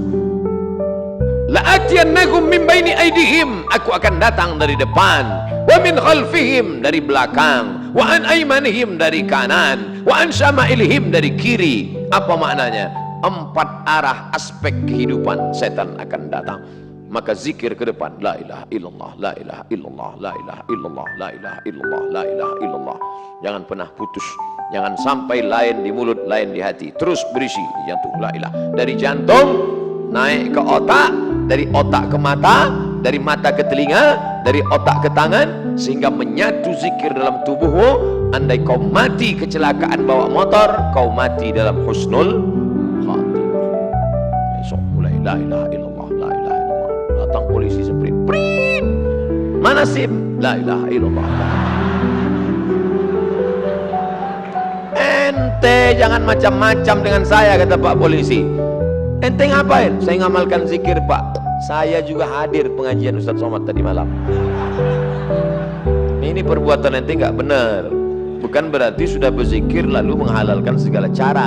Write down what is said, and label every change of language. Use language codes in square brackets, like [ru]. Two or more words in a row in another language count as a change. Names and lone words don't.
[ar] لآتينكم من بين أيديهم, [id] aku akan datang dari depan, [ar] ومن خلفهم, [id] dari belakang, [ar] وعن أيمانهم, [id] dari kanan, [ar] وعن شمائلهم, [id] dari kiri. Apa maknanya? 4 arah aspek kehidupan setan akan datang. Maka zikir ke depan, [ar] لا إله إلا الله، لا إله إلا الله، لا إله إلا الله، لا إله إلا الله، لا إله إلا الله. [id] Jangan pernah putus, jangan sampai lain di mulut, lain di hati. Terus berisi di jantung, [ar] لا إله. [id] Dari jantung naik ke otak, dari otak ke mata, dari mata ke telinga, dari otak ke tangan, sehingga menyatu zikir dalam tubuhmu. Andai kau mati kecelakaan bawa motor, kau mati dalam [ar] حسن الخاتمة. [id] Besok mulai [ar] لا إله إلا الله، لا إله إلا الله. [id] Datang polisi sprint, prit, mana SIM? [ar] لا إله إلا الله. [id] Ente jangan macam-macam dengan saya, kata Pak Polisi. Ente ngapain? Saya ngamalkan zikir, Pak. Saya juga hadir pengajian Ustaz Somad tadi malam. Ini perbuatan ente nggak benar. Bukan berarti sudah berzikir lalu menghalalkan segala cara.